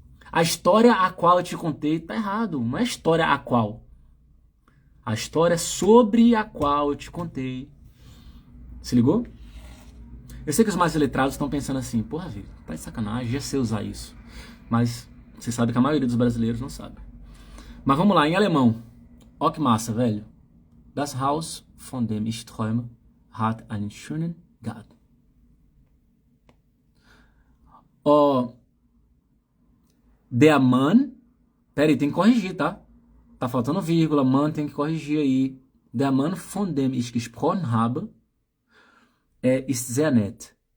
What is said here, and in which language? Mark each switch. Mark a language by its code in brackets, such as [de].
[pt] A história a qual eu te contei tá errado. Não é a história a qual. A história sobre a qual eu te contei. Se ligou? Eu sei que os mais letrados estão pensando assim, porra, Vitor, tá de sacanagem, já sei usar isso. Mas você sabe que a maioria dos brasileiros não sabe. Mas vamos lá, em alemão. Ó que massa, velho. [de] Das Haus, von dem ich träume, hat einen schönen Garten. [pt] Ó, [de] der Mann, [pt] pera aí, tem que corrigir, tá? Tá faltando vírgula, Mann tem que corrigir aí. [de] Der Mann, von dem ich gesprochen habe, ist sehr nett.